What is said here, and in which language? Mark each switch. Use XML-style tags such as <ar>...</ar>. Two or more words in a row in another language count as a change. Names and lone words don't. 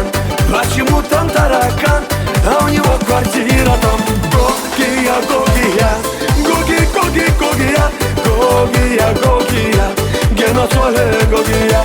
<ru>Почему там таракан, а у него квартира там? Гогия, Гогия, Гоги, Гоги, Гогия, Гогия, Гогия, геноцвале Гогия.</ru>